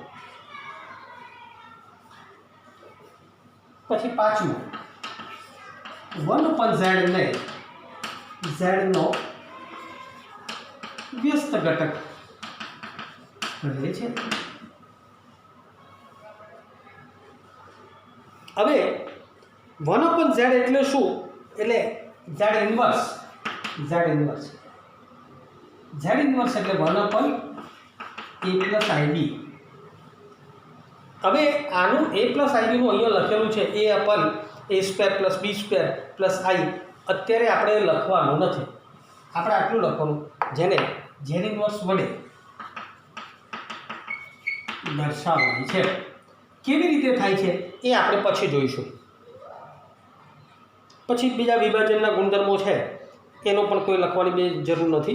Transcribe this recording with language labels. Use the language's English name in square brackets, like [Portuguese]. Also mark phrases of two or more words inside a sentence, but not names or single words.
[Gujarati] પછી પાંચમું [English] 1 upon Z [Gujarati] ને Z નો વ્યસ્ત ઘટક કહે છે. હવે [English] 1 upon Z [Gujarati] એટલે શું? એટલે Z ઇન્વર્સ. Z ઇન્વર્સ એટલે [English] 1 upon a plus ib. [Gujarati] હવે આનું [English] a plus ib [Gujarati] નું અહીંયા લખેલું છે [English] a upon a square plus b square plus i. [Gujarati] અત્યારે આપણે લખવાનું નથી, આપણે આટલું લખવાનું જેને Z ઇન્વર્સ વડે દર્શાવવાની છે. કેવી રીતે થાય છે એ આપણે પછી જોઈશું. પછી બીજા વિભાજનના ગુણધર્મો છે એનો પણ કોઈ લખવાની બે જરૂર નથી.